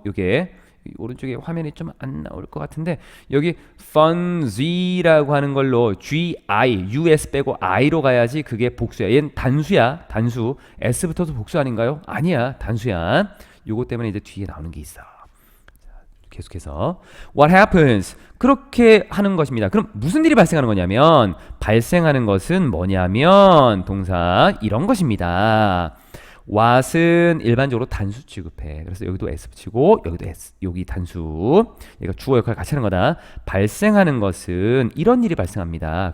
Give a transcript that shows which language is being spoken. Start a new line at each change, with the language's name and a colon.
Korean: 요게 오른쪽에 화면이 좀 안 나올 것 같은데 여기 fungy라고 하는 걸로 GI, US 빼고 I로 가야지 그게 복수야. 얘는 단수야. 단수. S부터도 복수 아닌가요? 아니야. 단수야. 요거 때문에 이제 뒤에 나오는 게 있어. 계속해서
English: What happens?
Korean: 그렇게 하는 것입니다. 그럼 무슨 일이 발생하는 거냐면 발생하는 것은 뭐냐면 동사 이런 것입니다. what은 일반적으로 단수 취급해. 그래서 여기도 s 붙이고 여기도 s. 여기 단수. 얘가 주어 역할 같이 하는 거다. 발생하는 것은 이런 일이 발생합니다.